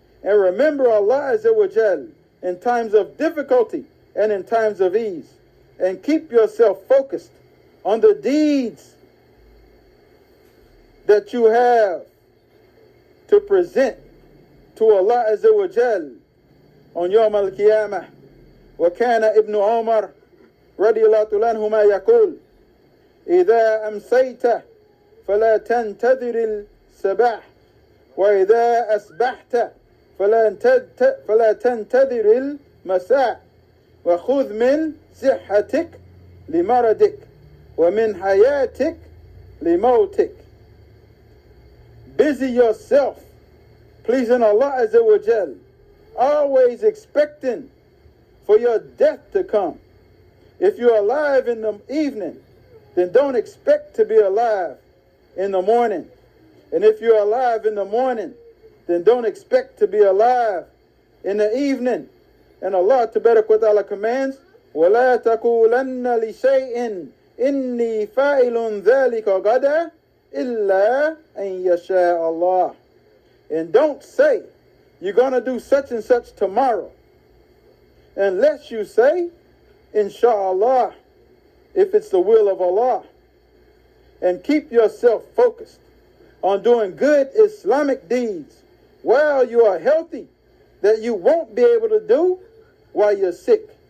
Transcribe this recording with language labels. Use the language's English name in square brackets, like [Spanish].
[English] And remember Allah Azza wa Jal in times of difficulty and in times of ease. And keep yourself focused on the deeds that you have to present to Allah Azza wa Jal on Yawm al-Qiyamah. [Arabic] وكان ابن عمر رضي الله عنهما يقول: إذا أمسيت فلا تنتظر الصباح وإذا أصبحت فلا تنتظر المساء وخذ من صحتك لمرضك ومن حياتك لموتك. [English] Busy yourself pleasing Allah Azza wa Jal, always expecting for your death to come. If you're alive in the evening, then don't expect to be alive in the morning. And if you're alive in the morning, then don't expect to be alive in the evening. And Allah Tabarak wa Ta'ala commands, [Arabic] وَلَا تَقُولَنَّ لِشَيْءٍ إِنِّي فَاعِلٌ ذَلِكَ غَدًا إِلَّا أَن يَشَاءَ اللَّهُ. [English] And don't say, you're going to do such and such tomorrow, unless you say, Insha'Allah, if it's the will of Allah. And keep yourself focused on doing good Islamic deeds while you are healthy, that you won't be able to do while you're sick.